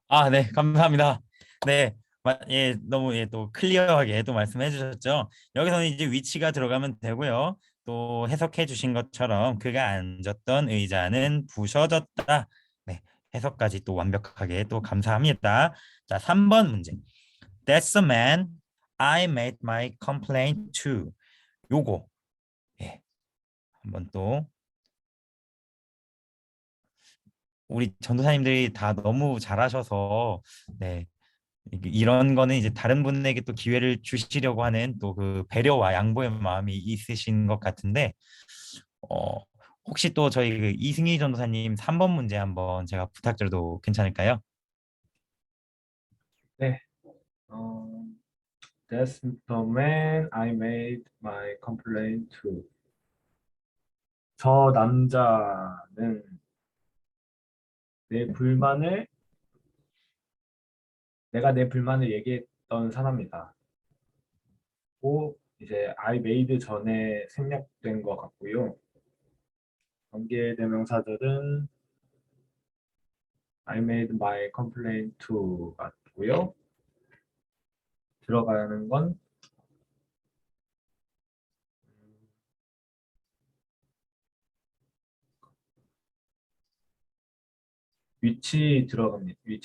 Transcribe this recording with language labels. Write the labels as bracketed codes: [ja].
[ko] 네, 감사합니다. 네, 예, 너무 예, 또 클리어하게 또 말씀해 주셨죠. 여기서는 이제 위치가 들어가면 되고요. 또 해석해 주신 것처럼 그가 앉았던 의자는 부서졌다. 네, 해석까지 또 완벽하게 또 감사합니다. 자, 3번 문제. [en] That's the man I made my complaint to. [ko] 요거 예, 한번 또 우리 전도사님들이 다 너무 잘하셔서 네, 이런 거는 이제 다른 분에게 또 기회를 주시려고 하는 또 그 배려와 양보의 마음이 있으신 것 같은데 어, 혹시 또 저희 그 이승희 전도사님 3번 문제 한번 제가 부탁드려도 괜찮을까요? 네. [en] 어, That's the man I made my complaint to. [ko] 저 남자는 내 불만을 내가 내 불만을 얘기했던 사람이다. 고 이제 [en] I made [ko] 전에 생략된 것 같고요. 관계대명사들은 [en] I made my complaint to [ko] 같고요. 들어가는 건 위치 들어갑니다.